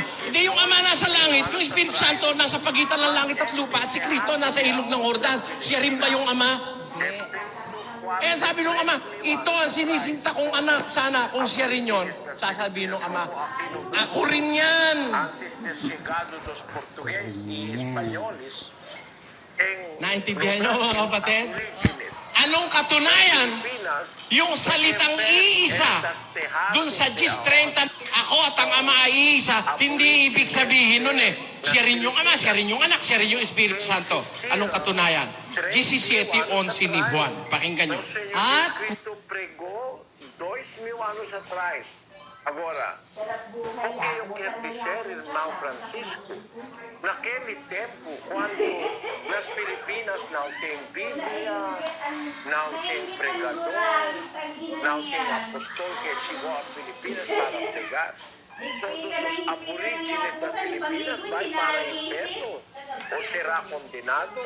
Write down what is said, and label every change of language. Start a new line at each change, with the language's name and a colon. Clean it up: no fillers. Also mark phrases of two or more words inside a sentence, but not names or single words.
Filipino: Hindi yung Ama nasa langit, yung Espiritu Santo nasa pagitan ng langit at lupa at si Kristo nasa ilog ng Jordan. Siya rin ba yung Ama? Eh sabi nung Ama, ito ang sinisinta kong anak. Sana kung siya rin yun, sasabihin ng Ama, ako rin yan.
Portuguese: antes de chegado dos portugueses e espanhóis em
Filipino: Naintindihan niyo mga kapatid? Aborigines, Anong katunayan? Pinas, Yung salitang iisa, dun sa Gis 30, ako at ang Ama ay iisa, hindi ibig sabihin nun eh. Siya rin yung Ama, siya rin yung Anak, siya rin yung Espiritu Santo. Anong katunayan? 17:11 ni Juan. Pakinggan nyo.
Portuguese: o Senhor
Filipino: At-
Portuguese: Cristo pregou 2000 anos atrás. Agora, o que eu quero dizer, irmão Francisco, naquele tempo, quando nas Filipinas não tem Bíblia, não tem pregador, não tem apóstolo que chegou às Filipinas para pregar, todos os aborígenes das Filipinas vai para o inferno ou será condenado.